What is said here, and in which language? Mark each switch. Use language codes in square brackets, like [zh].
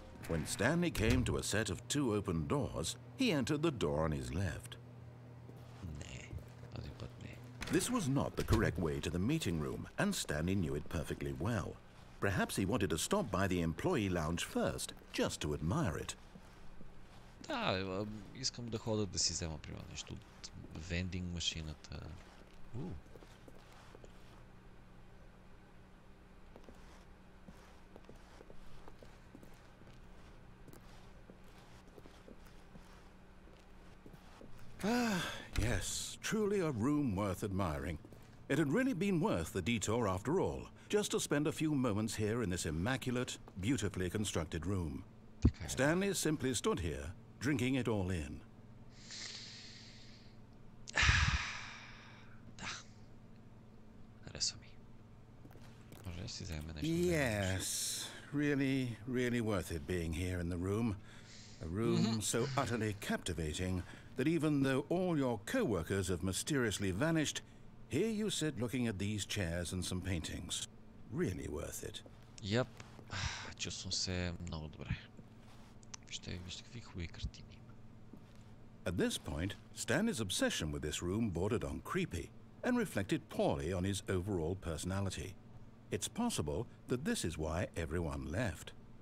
[en] When Stanley came to a set of two open doors, he entered the door on his left. [bg] Не. Този път не. [en] This was not the correct way to the meeting room, and Stanley knew it perfectly well. Perhaps he wanted to stop by the employee lounge first, just to admire it. [bg] Да, искам да ходя да си взема примерно нещо от вендинг машината. [en] Ah, yes, truly a room worth admiring. It had really been worth the detour after all, just to spend a few moments here in this immaculate, beautifully constructed room. Stanley simply stood here, drinking it all in. [bg] Да. Харесва ми. Може да си вземе нещо. [en] Yes, really worth it being here in the room. A room so utterly captivating that even though all your co-workers have mysteriously vanished, here you sit looking at these chairs and some paintings. Really worth it. Yep. [bg] Чувствам се много добре. Вижте какви хубави картини има. [en] At this point, Stanley's obsession with this room bordered on creepy and reflected poorly on his overall personality. It's possible that this is why everyone left.